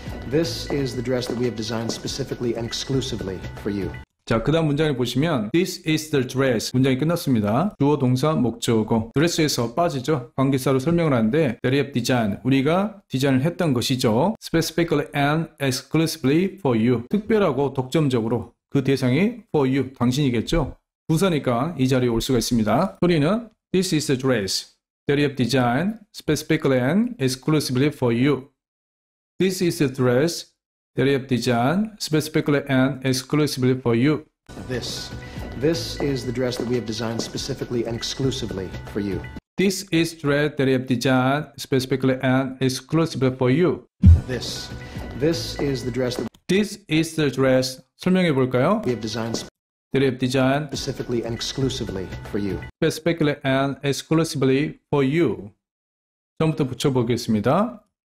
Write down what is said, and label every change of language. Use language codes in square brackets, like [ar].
[en] This is the dress that we have designed specifically and exclusively for you. [ko] 자, 그 다음 문장을 보시면 [en] This is the dress. [ko] 문장이 끝났습니다. 주어, 동사, 목적어. 드레스에서 빠지죠. 관계사로 설명을 하는데 [en] That we have designed. [ko] 우리가 디자인을 했던 것이죠. [en] Specifically and exclusively for you. [ko] 특별하고 독점적으로 그 대상이 for you. 당신이겠죠. 부사니까 이 자리에 올 수가 있습니다. 소리는 [en] This is the dress. that you have designed specifically and exclusively for you. This is the dress that you have designed specifically and exclusively for you. This is the dress that we have designed specifically and exclusively for you. This is dress that you have designed specifically and exclusively for you. This is the dress that This is the dress. [ko] 설명해 볼까요? [en] we have designed That you have designed specifically and exclusively for you. specifically and exclusively for you. [ko] 처음부터 붙여보겠습니다.